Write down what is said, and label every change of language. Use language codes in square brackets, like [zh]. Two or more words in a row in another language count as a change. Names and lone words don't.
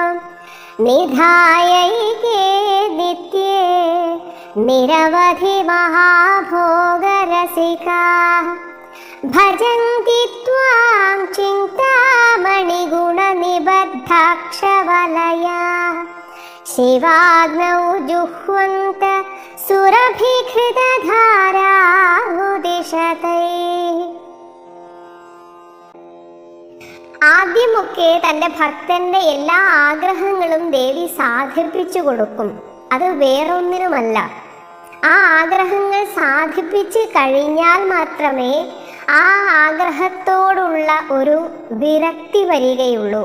[sa] निधायैके नित्ये निरवधि महाभोगरसिकाः भजन्ति त्वां चिन्तामणिगुणनिबद्धाक्षवलयाः शिवाग्नौ जुह्वन्त സുരഭികൃതധാരാഹുദിശതൈ. [ml] ആദ്യമൊക്കെ തൻ്റെ ഭക്തന്റെ എല്ലാ ആഗ്രഹങ്ങളും ദേവി സാധിപ്പിച്ചു കൊടുക്കും. അത് വേറൊന്നിനുമല്ല, ആ ആഗ്രഹങ്ങൾ സാധിപ്പിച്ച് കഴിഞ്ഞാൽ മാത്രമേ ആ ആഗ്രഹത്തോടുള്ള ഒരു വിരക്തി വരികയുള്ളൂ.